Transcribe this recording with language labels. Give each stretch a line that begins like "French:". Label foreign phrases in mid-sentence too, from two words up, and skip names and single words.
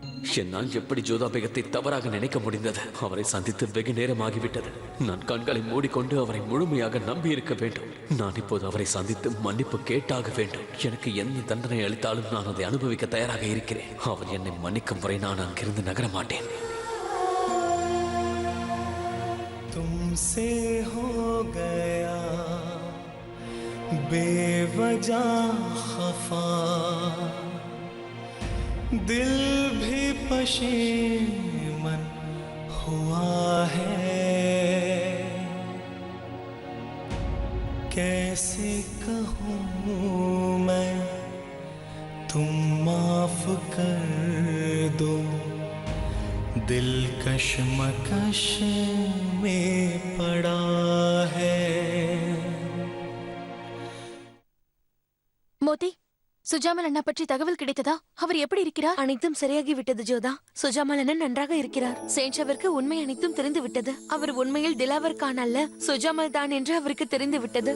Tamil: என்னால் எப்படி ஜோதா பேகத்தை தவறாக நினைக்க முடிந்தது? அவரை சந்தித்து வெகு நேரமாகிவிட்டது. நான் கண்களை மூடிக்கொண்டு அவரை முழுமையாக நம்பி இருக்க வேண்டும். நான் இப்போது அவரை சந்தித்து மன்னிப்பு கேட்டாக வேண்டும். எனக்கு என்ன தண்டனை அளித்தாலும் நான் அதை அனுபவிக்க தயாராக இருக்கிறேன். அவர் என்னை மன்னிக்கும் வரை நான் அங்கிருந்து நகர மாட்டேன்.
Hindi: तुमसे हो गया बेवजह खफा दिल भी पशेमन हुआ है कैसे कहूँ मैं तुम माफ कर दो दिल कश्मकश में पड़ा है.
Tamil: மோதி, சுஜாமல் அண்ணா பற்றி தகவல் கிடைத்ததா? அவர் எப்படி இருக்கிறார்? அனைத்தும் சரியாகி விட்டது ஜோதா. சுஜாமல் அண்ணன் நன்றாக இருக்கிறார். சேன்ஷாவிற்கு உண்மை அனைத்தும் தெரிந்து விட்டது. அவர் உண்மையில் திலாவர் கான் அல்ல, சுஜாமல் தான் என்று அவருக்கு தெரிந்து விட்டது.